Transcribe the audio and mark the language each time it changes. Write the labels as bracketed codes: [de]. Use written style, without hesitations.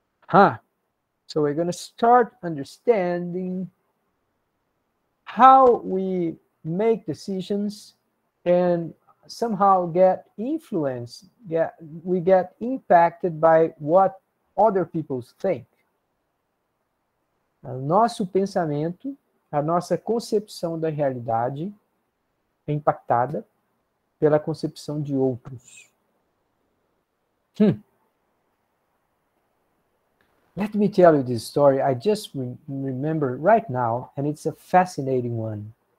[en] So we're going to start understanding how we make decisions and somehow get influenced, we get impacted by what other people think. [pt] O nosso pensamento a nossa concepção da realidade é impactada pela concepção de outros. [en] Let me tell you this story. I just remember right now, and it's a fascinating one.